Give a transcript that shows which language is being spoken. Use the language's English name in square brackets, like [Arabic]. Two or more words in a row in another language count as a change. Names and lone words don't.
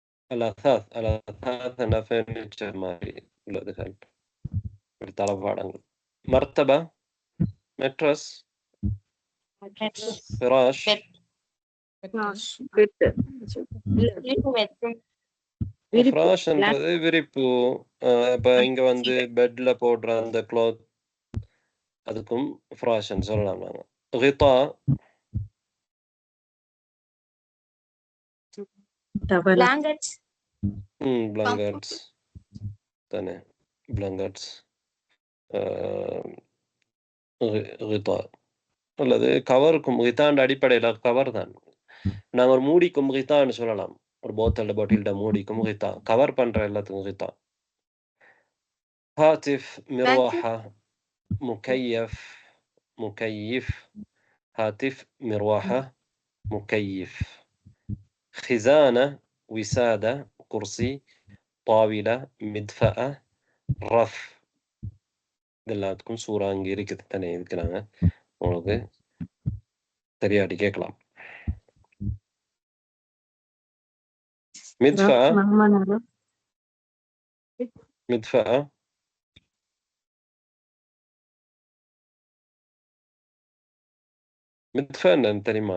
[Arabic] الأثاث أنا [Tamil] furniture மாதிரி உள்ளதுகள் இப்படி தளபாடங்கள். مرتبة mattress فراش ஃப்ராஷ்ன்றது விரிப்பு. இப்போ இங்க வந்து பெட்ல போடுற அந்த க்ளாத் அதுக்கும் ஃப்ராஷ்ன்னு சொல்லலாம் நாங்க. غطاء blankets தானே blankets غطاء அல்லது கவருக்கும் غطاء அடிப்படையில் கவர் தான். நாங்கள் ஒரு மூடிக்கும் غطاءன்னு சொல்லலாம். ஒரு பாட்டில்ட மூடிக்கும் غطاء கவர் பண்ற எல்லாத்துக்கும் غطاء. [Arabic] هاتف مروحة مكيف هاتف مروحة مكيف. خزانة وسادة كرسي طاولة مدفأة رف. [Tamil] இதெல்லாத்துக்கும் சூறா அங்கே இருக்குது தானே. இதுக்கு நாங்கள் உங்களுக்கு தெரியாடி கேட்கலாம். [Arabic] مدفأة مدفأة [Tamil] மித்ஃபேன் தெரியுமா?